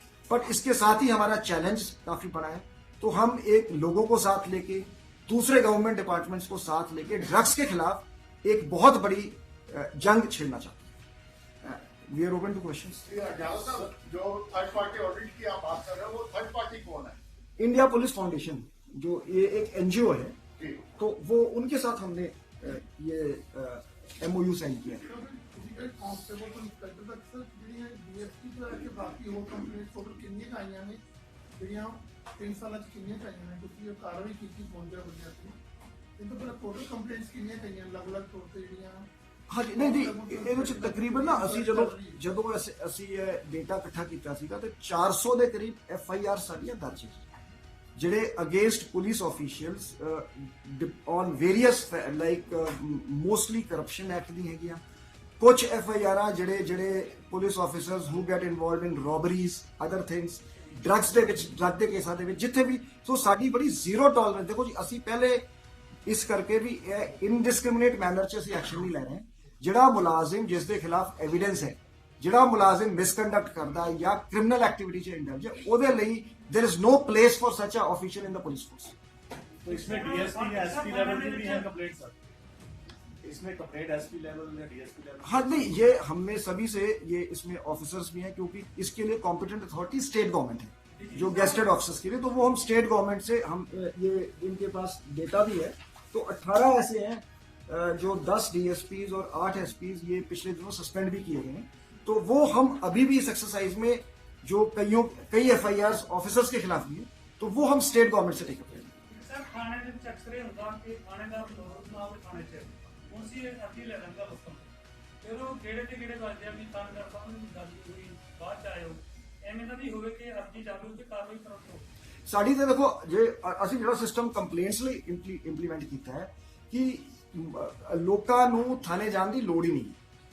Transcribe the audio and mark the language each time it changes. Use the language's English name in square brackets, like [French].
[Hindi] But इसके साथ ही हमारा चैलेंज काफी बड़ा है। तो हम एक लोगों को साथ लेके, दूसरे गवर्नमेंट डिपार्टमेंट्स को साथ लेके ड्रग्स के खिलाफ एक बहुत बड़ी जंग छेड़ना चाहते हैं। [English] We are open to questions. [Hindi] Javed साहब, जो थर्ड पार्टी ऑडिट की आप बात कर रहे हो, वो थर्ड पार्टी कौन है? इंडिया पुलिस फाउंडेशन, जो ये एक एनजीओ है, जी। तो वो उनके साथ हमने ये एमओयू साइन किया। [Punjabi] ਕਾਂਸਟੇਬਲ ਤੋਂ ਇੰਸਪੈਕਟਰ ਤੱਕ ਸਰ ਜਿਹੜੀਆਂ ਡੀਐਸਪੀ ਤੋਂ ਲੈ ਕੇ ਬਾਕੀ ਹੋਰ ਕੰਪਲੇਂਟ ਟੋਟਲ ਕਿੰਨੀਆਂ ਕੁ ਆਈਆਂ ਨੇ ਜਿਹੜੀਆਂ 3 ਸਾਲਾਂ ਚ ਕਿੰਨੀਆਂ ਕੁ ਆਈਆਂ ਨੇ ਤੁਸੀਂ ਇਹ ਕਾਰਵਾਈ ਕੀਤੀ ਪਹੁੰਚਿਆ ਬੰਦਿਆਂ ਤੇ ਇਹ ਤੋਂ ਪਹਿਲਾਂ ਟੋਟਲ ਕੰਪਲੇਂਟਸ ਕਿੰਨੀਆਂ ਕੁ ਆਈਆਂ ਅਲੱਗ-ਅਲੱਗ ਤੌਰ ਤੇ ਜਿਹੜੀਆਂ ਹਾਂਜੀ, ਨਹੀਂ ਜੀ, ਇਹਦੇ ਵਿੱਚ ਤਕਰੀਬਨ ਨਾ ਅਸੀਂ ਜਦੋਂ ਅਸੀਂ ਇਹ ਡੇਟਾ ਇਕੱਠਾ ਕੀਤਾ ਸੀਗਾ ਤੇ 400 ਦੇ ਕਰੀਬ FIR ਸਾਡੀਆਂ ਦਰਜ ਹੈ, ਜਿਹੜੇ against police officials on various like mostly corruption act ਦੀ ਹੈਗੀਆਂ, ਕੁਝ FIR ਜਿਹੜੇ police officers [English] who get involved in robberies, other things, [Punjabi] drugs ਦੇ ਵਿੱਚ, ਡਰੱਗ ਦੇ ਕੇਸਾਂ ਦੇ ਵਿੱਚ ਜਿੱਥੇ ਵੀ। ਸੋ ਸਾਡੀ ਬੜੀ ਜ਼ੀਰੋ ਟੋਲਰੈਂਸ। ਦੇਖੋ ਜੀ, ਅਸੀਂ ਪਹਿਲੇ ਇਸ ਕਰਕੇ ਵੀ ਇਨਡਿਸਕ੍ਰਿਮੀਨੇਟ ਮੈਨਰ 'ਚ ਅਸੀਂ ਐਕਸ਼ਨ ਨਹੀਂ ਲੈ ਰਹੇ। ਜਿਹੜਾ ਮੁਲਾਜ਼ਮ ਜਿਸ ਦੇ ਖਿਲਾਫ ਐਵੀਡੈਂਸ ਹੈ, ਜਿਹੜਾ ਮੁਲਾਜ਼ਮ ਮਿਸਕੰਡਕਟ ਕਰਦਾ ਜਾਂ ਕ੍ਰਿਮੀਨਲ ਐਕਟੀਵਿਟੀ 'ਚ ਇੰਡਲਜ ਹੈ, ਉਹਦੇ ਲਈ [English] There is no place for such a official in the police force. [Hindi] तो इसमें डीएसपी या एसपी लेवल की भी है कंप्लेंट सर? इसमें कंप्लेंट एसपी लेवल या डीएसपी लेवल? हाँ, नहीं, ये हमने सभी से ये इसमें ऑफिसर्स भी हैं, क्योंकि इसके लिए कॉम्पिटेंट अथॉरिटी स्टेट गवर्नमेंट है, जो गेस्टेड ऑफिसर्स के लिए। तो वो हम स्टेट गवर्नमेंट से हम ये इनके पास डेटा भी है। तो 18 ऐसे हैं जो 10 DSPs और 8 SPs ये पिछले दिनों सस्पेंड भी किए गए हैं। तो वो हम अभी भी इस एक्सरसाइज में जो कई FIRs ऑफिसर्स के खिलाफ भी है, तो वो हम स्टेट गवर्नमेंट से टेकअप करेंगे। [Punjabi] सर थाने ਦੇ ਵਿੱਚ ਅਕਸਰ ਇਹ ਹੁੰਦਾ ਕਿ ਥਾਣੇਦਾਰ ਲੋਕ ਨਾ ਆਪਣੇ ਥਾਣੇ 'ਚ ਉਸੇ ਅਰਜ਼ੀ ਲੈ ਲੈਂਦਾ ਲੋਕਾਂ ਤੋਂ, ਫਿਰ ਉਹ ਕਿਹੜੇ ਤੇ ਕਿਹੜੇ ਵੱਜਦੇ ਆ ਵੀ ਥਾਣੇਦਾਰ ਸਾਹਿਬ ਨੂੰ ਗੱਲ ਹੋਈ ਬਾਅਦ 'ਚ ਆਇਓ, ਐਵੇਂ ਦਾ ਵੀ ਹੋਵੇ ਕਿ ਅਰਜ਼ੀ ਚਾਲੂ ਤੇ ਕਾਰਵਾਈ ਕਰੋ। ਸਾਡੀ ਤੇ ਦੇਖੋ, ਜੇ ਅਸੀਂ ਜਿਹੜਾ ਸਿਸਟਮ ਕੰਪਲੇਂਟਸ ਲਈ ਇੰਪਲੀਮੈਂਟ ਕੀਤਾ ਹੈ ਕਿ ਲੋਕਾਂ ਨੂੰ ਥਾਣੇ ਜਾਣ ਦੀ ਲੋੜ ਹੀ ਨਹੀਂ।